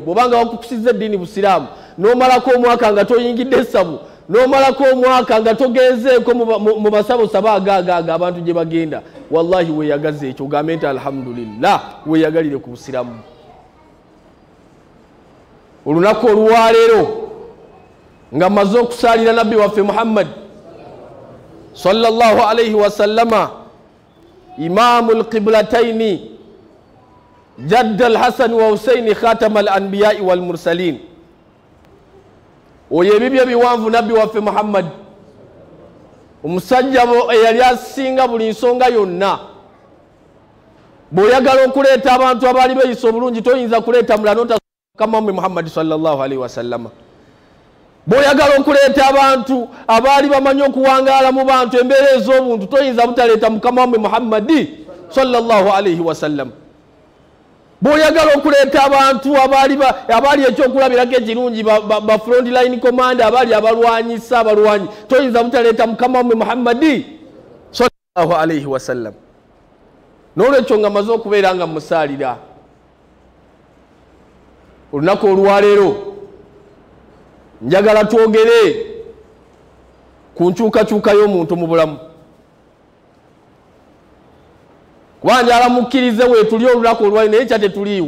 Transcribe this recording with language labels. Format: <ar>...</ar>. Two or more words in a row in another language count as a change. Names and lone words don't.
<lg>Bw'obanga wakukusizza eddiini busiraamu n'omalako omwaka nga toyingidde essabu, n'omalako omwaka nga togenzeeko mu basabosaba agaaga abantu gye bagenda, wallahi weeyagaze ekyo ogambe nti alhamdulillah, weeyagalire ku busiraamu. Olunaku olwaleero nga mmaze okusaalira nabbi waffe Muhammad</lg> <ar>صلى الله عليه وسلم إمام القبلتين جد الحسن والحسين خاتم الأنبياء والمرسلين.</ar> <lg>Oyo ebibyo biwanvu nabbi waffe Muhammad, omusajja eyali asinga buli nsonga yonna. Bw'oyagala okuleeta abantu abaali beeyisa obulungi toyinza kuleeta mulala n'otasooka Muhammad</lg> <ar>صلى الله عليه وسلم.</ar> <lg>Bw'oyagala okuleeta abantu abaali bamanyi okuwangaala mu bantu embeera ez'obuntu toyinza butaleeta mukama wammwe Muhammadi</lg> <ar>صلى الله عليه وسلم.</ar> <lg>Bw'oyagala okuleeta abantu abaali ekyokulabirako ekirungi ba</lg> <en>front line command</en> <lg>abaali abalwanyisa abalwanyi toyinza butaleeta mukama wammwe Muhammadi</lg> <ar>صلى الله عليه وسلم.</ar> <lg>N'olwekyo nga maze okubeera nga musaalira olunaku olwaleero njagala twogere ku nkyukakyuka y'omuntu mu bulamu. Kuba njagala mukkirize weetuli olunaku olwaleero naye kya tetuliiwo.</lg>